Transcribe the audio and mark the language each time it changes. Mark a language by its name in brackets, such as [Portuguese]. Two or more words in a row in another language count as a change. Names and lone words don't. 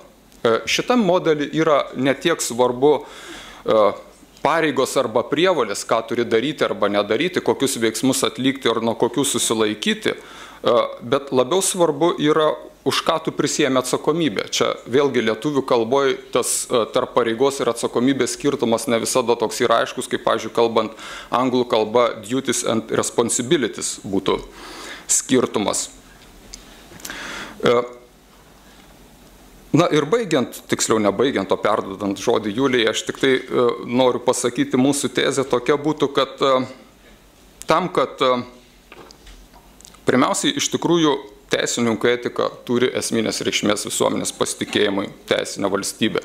[Lithuanian] Šitam modelį yra ne tiek svarbu pareigos arba prievolės, ką turi daryti arba nedaryti, kokius veiksmus atlikti ar nuo kokių susilaikyti, bet labiau svarbu yra, už ką tu prisiėmė atsakomybę. Čia vėlgi lietuvių kalboje tas tarp pareigos ir atsakomybės skirtumas ne visada toks yra aiškus, kaip, pavyzdžiui, kalbant anglų kalba [English] duties and responsibilities [Lithuanian] būtų skirtumas. Na ir baigiant, tiksliau nebaigiant, o perdodant žodį Julijai, aš tik tai noriu pasakyti, mūsų tezė tokia būtų, kad tam, kad pirmiausiai iš tikrųjų teisininkų etika turi esminės reikšmės visuomenės pasitikėjimui teisinę valstybę.